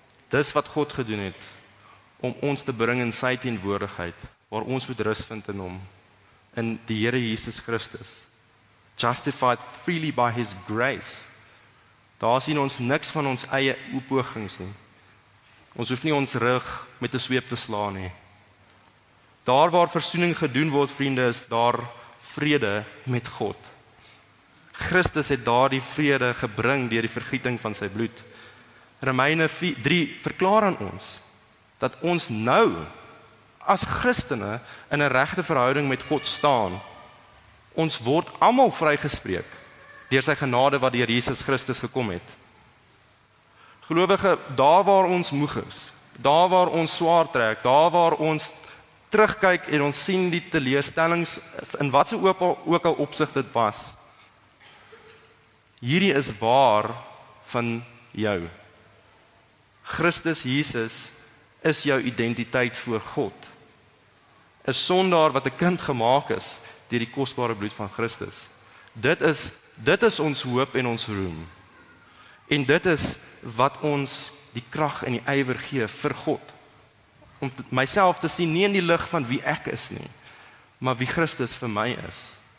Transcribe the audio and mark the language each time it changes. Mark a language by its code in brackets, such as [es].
[af] Dis wat God gedoen het om ons te bring in sy teenwoordigheid, waar ons moet rus vind in hom, in die Here Jesus Christus. [en] Justified freely by his grace. [af] Daar sien ons niks van ons eie pogings nie. Ons hoef nie ons rug met 'n sweep te slaan nie. Daar waar versoening gedoen word, vriende, is daar vrede met God. Christus het daardie vrede gebring deur die vergieting van sy bloed. Romeine 3 verklaar aan ons dat ons nou as Christene in 'n regte verhouding met God staan. Ons word almal vrygespreek deur sy genade wat deur Jesus Christus gekom het. Gelowige, daar waar ons moeg is, daar waar ons swaar trek, daar waar ons terugkyk en ons sien die teleurstellings in wat se ook al opsig dit was. Hierdie is waar van jou. Christus Jesus is jou identiteit voor God. 'n Sondaar wat 'n kind gemaak is deur die kosbare bloed van Christus. Dit is ons hoop en ons roem. En dit is wat ons die krag en die ywer gee vir God. Om myself te sien nie in die lig van wie ek is nie, maar wie Christus vir my is.